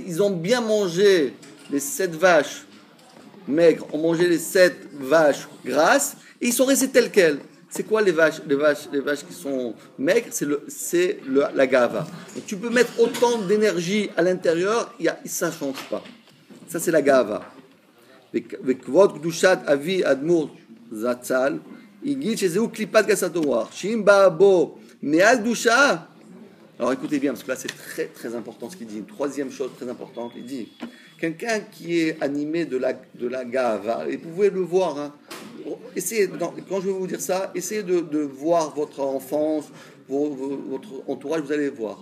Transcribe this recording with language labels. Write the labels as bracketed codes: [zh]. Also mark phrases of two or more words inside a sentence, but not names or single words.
[fr] Ils ont bien mangé les 7 vaches maigres, ont mangé les 7 vaches grasses, et ils sont restés tels quels. C'est quoi les vaches qui sont maigres? C'est la gava. Donc tu peux mettre autant d'énergie à l'intérieur, ça ne change pas. Ça, c'est la gava. [he] וכבוד קדושת אבי אדמו"ר זצ"ל הגיד שזהו קליפת גסות הרוח שאם בא בו מעל קדושה. [fr] Alors écoutez bien, parce que là c'est très très important ce qu'il dit. Une troisième chose très importante, il dit quelqu'un qui est animé de la gava, et vous pouvez le voir, hein, quand je vais vous dire ça, essayez de voir votre enfance, votre entourage, vous allez voir.